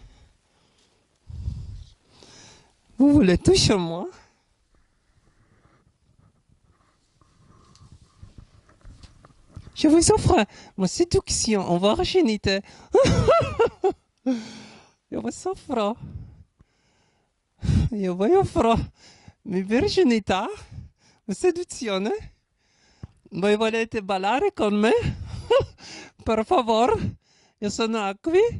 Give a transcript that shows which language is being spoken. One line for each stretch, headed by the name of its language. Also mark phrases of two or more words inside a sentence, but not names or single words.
French: Vous voulez toucher moi? Je vous offre ma séduction en virginité. Je vous offre.
Italian: Io vi offro mi virginità, seduzione. Voi volete ballare con me? Per favore, io sono qui.